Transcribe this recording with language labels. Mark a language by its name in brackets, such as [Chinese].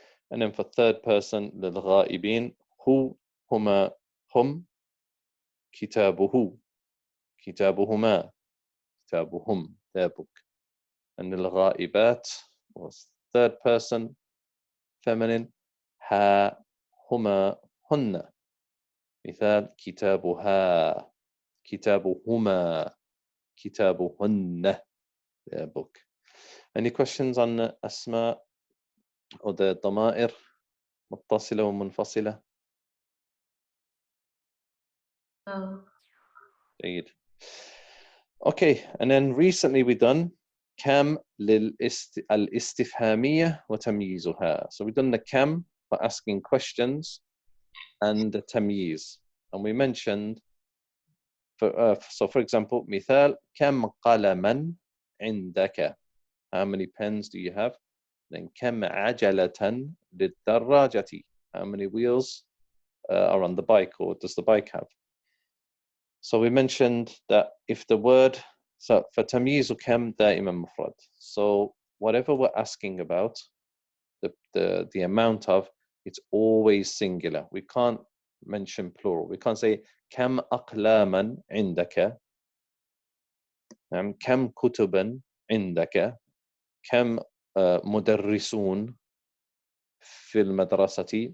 [English] And then for third person [Arabic] للغائبين هو, هما, هم, كتابه, كتابهما, كتابهم, [English] their book. And للغائبات was third person feminine [Arabic] ها, هما, هن. مثال كتابها, كتابهما, كتابهن, [English] their book. Any questions on أسماء or the [Arabic] ضمائر متصلة ومنفصلة؟ [English] No. [Arabic] جيد. [English] Okay, and then recently we done [Arabic] كم الاستفهامية وتمييزها. [English] So we done the كم for asking questions and the تمييز. And we mentioned, so for example, [Arabic] مثال كم قلما عندك? [English] How many pens do you have? [Arabic] Then كم عجلة للدراجة? [English] How many wheels are on the bike, or does the bike have? So we mentioned that if the word, so for تمييز [Arabic] كم دائما مفرد. [English] So whatever we're asking about, the amount of, it's always singular. We can't mention plural. We can't say [Arabic] كم أقلاما عندك, كم كتبا عندك, كم مدرسون في المدرسة.